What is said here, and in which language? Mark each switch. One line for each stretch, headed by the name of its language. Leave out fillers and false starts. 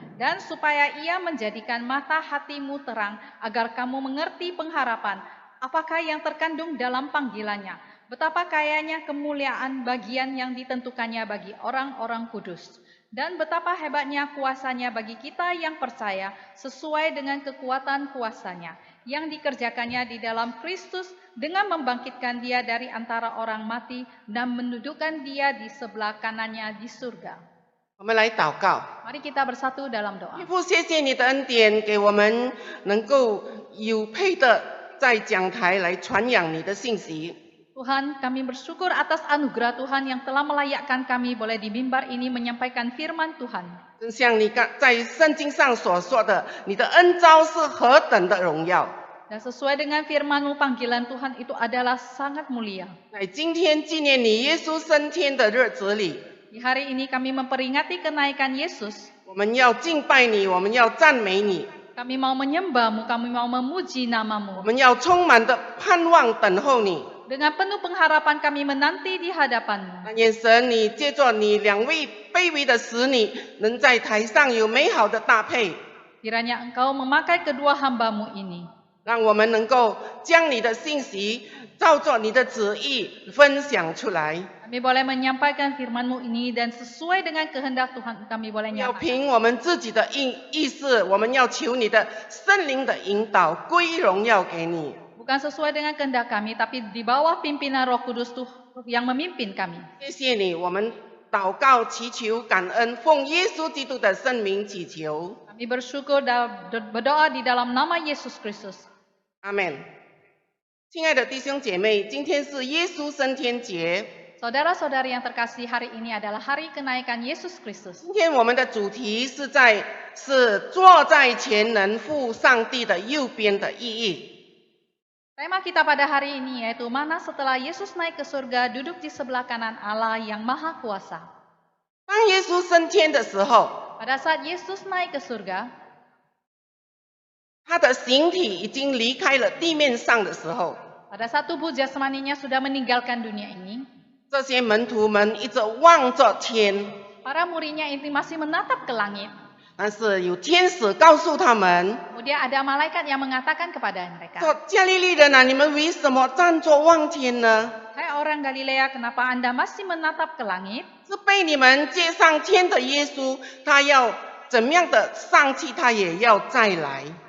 Indonesian: dan supaya Ia menjadikan mata hatimu terang, agar kamu mengerti pengharapan apakah yang terkandung dalam panggilannya, betapa kayanya kemuliaan bagian yang ditentukannya bagi orang-orang kudus, dan betapa hebatnya kuasanya bagi kita yang percaya, sesuai dengan kekuatan kuasanya, yang dikerjakannya di dalam Kristus dengan membangkitkan Dia dari antara orang mati dan mendudukkan Dia di sebelah kanannya di surga.
Chinese: 我们来祷告。
Indonesian: Mari kita bersatu dalam doa.
Chinese: 天父，谢谢你的恩典，给我们能够有配的在讲台来传扬你的信息。
Indonesian: Tuhan, kami bersyukur atas anugerah Tuhan yang telah melayakkan kami boleh di mimbar ini menyampaikan firman Tuhan.
Chinese: 正像你在圣经上所说的，你的恩召是何等的荣耀。
Indonesian: Dan sesuai dengan firman-Mu, panggilan Tuhan itu adalah sangat mulia.
Chinese: 在今天纪念你耶稣升天的日子里，
Indonesian: Di hari ini kami memperingati kenaikan Yesus.
Chinese: 我们要敬拜你，我们要赞美你，
Indonesian: Kami mau menyembah-Mu, kami mau memuji
Chinese: 我
Indonesian: nama-Mu.
Chinese: 们要充满的盼望等候你。
Indonesian: Dengan penuh pengharapan kami menanti di hadapan-Mu.
Chinese: 但愿神你借着你两位卑微的使女，能在台上有美好的搭配，
Indonesian: Kiranya Engkau memakai kedua hamba-Mu ini.
Chinese: 让我们能够将你的信息照着你的旨意分享出来。
Indonesian: Kami boleh menyampaikan firman-Mu ini dan sesuai dengan kehendak Tuhan kami boleh
Chinese: 要
Indonesian: nyampaikan.
Chinese: 凭我们自己的意识，我们要求你的圣灵的引导，归荣耀给你。
Indonesian: Bukan sesuai dengan kehendak kami, tapi di bawah pimpinan Roh Kudus Tuhan yang memimpin kami.
Chinese: 谢谢你，我们祷告、祈求、感恩，奉耶稣基督的圣名祈求。
Indonesian: Kami bersyukur dan berdoa di dalam nama Yesus Kristus.
Chinese: 阿门。亲爱的弟兄姐妹，今天是耶稣升天节。
Indonesian: Saudara-saudari yang terkasih, hari ini adalah hari kenaikan Yesus Kristus.
Chinese: 今天我们的主题是坐在全能父上帝的右边的意义。
Indonesian: Tema kita pada hari ini yaitu mana setelah Yesus naik ke surga, duduk di sebelah kanan Allah yang Maha Kuasa.
Chinese: 当耶稣升天的时候，
Indonesian: Pada saat Yesus naik ke surga,
Chinese: 他的形体已经离开了地面上的时候，
Indonesian: pada saat tubuh jasmaninya sudah meninggalkan dunia ini,
Chinese: 这些门徒们一直望着天，
Indonesian: para muridnya ini masih menatap ke langit.
Chinese: 但是有天使告诉他们
Indonesian: Kemudian ada malaikat yang mengatakan kepada mereka,
Chinese: 说：“加利利人啊，你们为什么站着望天呢？
Indonesian: Hai orang Galilea, kenapa Anda masih menatap ke langit?
Chinese: 是被你们接上天的耶稣，他要怎么样的上去，他也要再来。”